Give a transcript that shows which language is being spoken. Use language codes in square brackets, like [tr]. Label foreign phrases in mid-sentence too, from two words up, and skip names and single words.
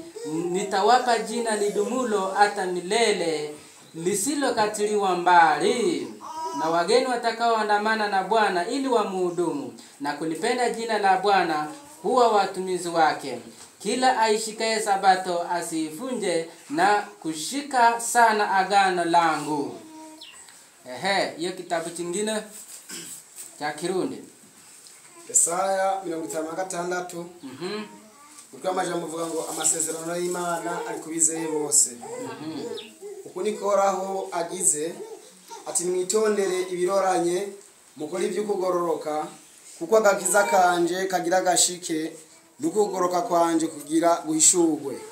[sw] Nitawapa jina lidumulo hata milele, lisilokatiliwa mbali, na wageni watakaoandamana na Bwana ili wamuhudumu na kulipenda jina la Bwana huwa watumizi wake. Kila aishikaye sabato asivunje na kushika sana agano langu. Hiyo kitabu kingine cha Kirundi. [rn] Yesaya 56 uko amajambo avuga ngo amasezerano y'Imana ari kubizeye bose. Uko nikoraho agize ati mwitondere ibiroranye mukora ibyo kugororoka, kuko agakiza kanje kagira gashike n'ukugoroka kwanje kugira guhishurwe.